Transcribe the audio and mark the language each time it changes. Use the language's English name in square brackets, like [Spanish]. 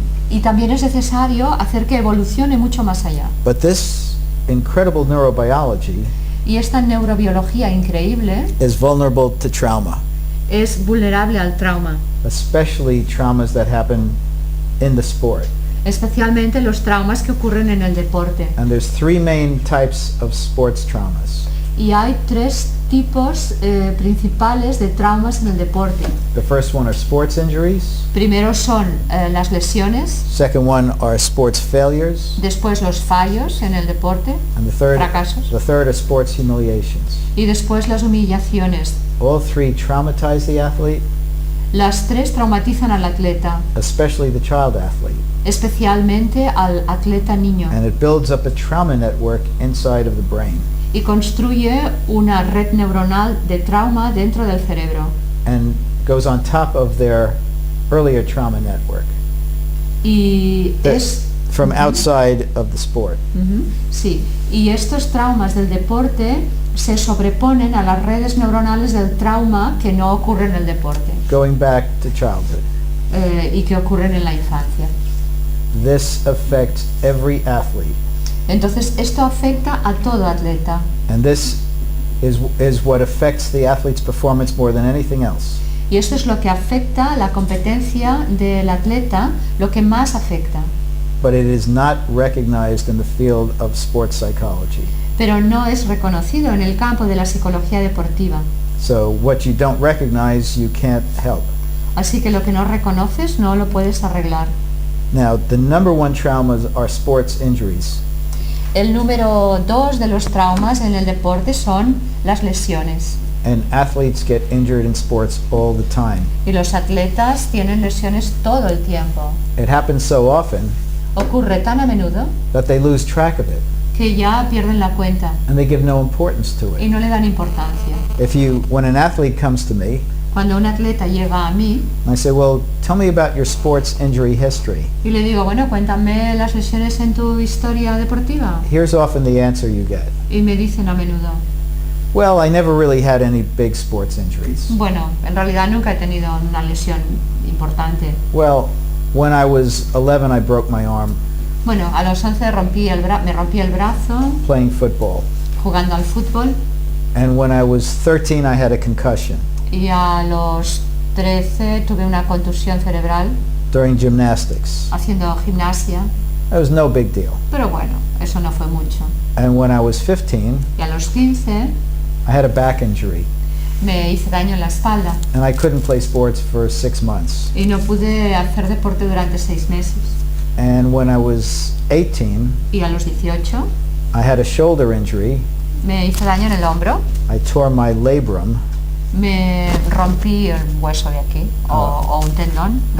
[Spanish] y también es necesario hacer que evolucione mucho más allá. [English] But this incredible neurobiology [Spanish] Y esta neurobiología increíble [English] is vulnerable to trauma. [Spanish] es vulnerable al trauma, [English] especially traumas that happen in the sport. [Spanish] especialmente los traumas que ocurren en el deporte. [English] And there's three main types of sports traumas. [Spanish] Y hay tres tipos principales de traumas en el deporte. [English] The first one are sports injuries. [Spanish] Primero son las lesiones, [English] Second one are sports failures. [Spanish] después los fallos en el deporte, [English] And [Spanish] fracasos, [English] the third are sports humiliations. [Spanish] y después las humillaciones. [English] All three traumatize the athlete, [Spanish] Las tres traumatizan al atleta, [English] especially the child athlete. [Spanish] especialmente al atleta niño, [English] And it builds up a trauma network inside of the brain. [Spanish] y construye una red neuronal de trauma dentro del cerebro. [English] And goes on top of their earlier trauma network. [Spanish] Y [English] That- [Spanish] es [English] from outside of the sport. [Spanish] Ujú, sí, y estos traumas del deporte se sobreponen a las redes neuronales del trauma que no ocurre en el deporte [English] Going back to childhood. [Spanish] y que ocurren en la infancia. [English] This affects every athlete. [Spanish] Entonces esto afecta a todo atleta, [English] And this is what affects the athlete's performance more than anything else. [Spanish] y esto es lo que afecta la competencia del atleta, lo que más afecta, [English] But it is not recognized in the field of sports psychology. [Spanish] pero no es reconocido en el campo de la psicología deportiva. [English] So what you don't recognize, you can't help. [Spanish] Así que lo que no reconoces no lo puedes arreglar. [English] Now, the number one traumas are sports injuries. [Spanish] El número 2 de los traumas en el deporte son las lesiones. [English] And athletes get injured in sports all the time. [Spanish] Y los atletas tienen lesiones todo el tiempo. [English] It happens so often [Spanish] Ocurre tan a menudo [English] that they lose track of it [Spanish] que ya pierden la cuenta [English] and they give no importance to [Spanish] y [English] it. [Spanish] no le dan importancia. [English] When an athlete comes to me, [Spanish] Cuando un atleta llega a mí [English] I say, well, tell me about your sports injury history. [Spanish] y le digo, bueno, cuéntame las lesiones en tu historia deportiva. [English] Here's often the answer you get. [Spanish] Y me dicen a menudo, [English] Well, I never really had any big sports injuries. [Spanish] bueno, en realidad nunca he tenido una lesión importante. [English] Well, when I was 11, I broke my arm [Spanish] Bueno, a los 11 me rompí el brazo [English] playing football. [Spanish] jugando al fútbol, [English] And when I was 13, I had a concussion [Spanish] y a los 13 tuve una contusión cerebral [English] during gymnastics. [Spanish] haciendo gimnasia, [English] That was no big deal. [Spanish] pero bueno, eso no fue mucho. [English] And when I was 15, [Spanish] Y a los 15 [English] I had a back injury [Spanish] me hice daño en la espalda [English] and I couldn't play sports for 6 months. [Spanish] y no pude hacer deporte durante 6 meses. [English] And when I was 18, [Spanish] Y a los 18 [English] I had a shoulder injury. [Spanish] me hice daño en el hombro, [English] I tore my labrum [Spanish] me rompí el hueso de aquí o un tendón no